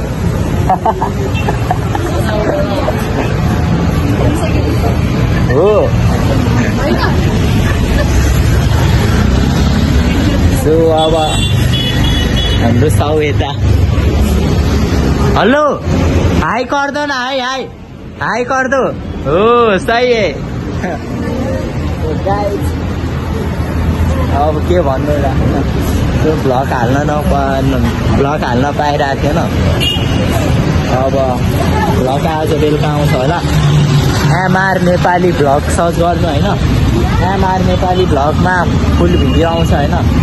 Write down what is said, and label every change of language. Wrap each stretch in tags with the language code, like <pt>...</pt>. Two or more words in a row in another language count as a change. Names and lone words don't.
<ne>हो सो अब हाम्रो साउ यता।</ne> <hi>हेलो हाई कर दो ना, हाई हाई हाई कर दो। हो सही है।</hi> <ne>अब के भन्नु र, त्यो भ्लग हाल्न पाइरहेको थिएन। अब भ्लग आज बेलुका आउँछ होला, एमआर नेपाली भ्लग सर्च गर्नु होइन, एमआर नेपाली भ्लगमा</ne> <en>full video</en> <ne>आउँछ होइन।</ne>